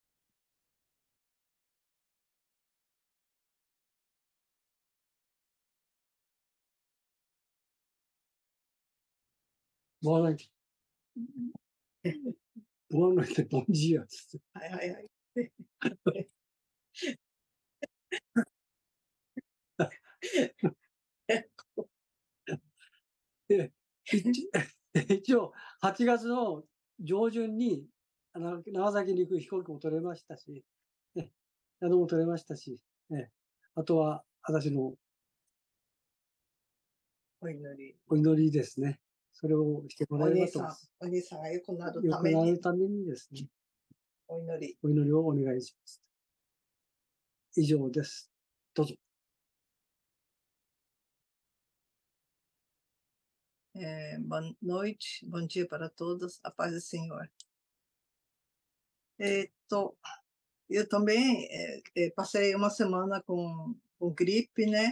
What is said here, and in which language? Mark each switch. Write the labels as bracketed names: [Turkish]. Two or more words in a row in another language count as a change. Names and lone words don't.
[Portuguese] Boa noite. Boa noite, bom dia. Ai, ai, ai. [Japanese] 一応、8月の上旬に長崎に行く飛行機も取れましたし、宿も取れましたし、あとは私のお祈りですね。それをしてもらえればと思います。お兄さんが良くなる良くなるためにですね、お祈り。お祈りをお願いします。以上です。どうぞ。 [Portuguese] Boa noite, bom dia para todos, a paz do Senhor. Eu também passei uma semana com gripe, né?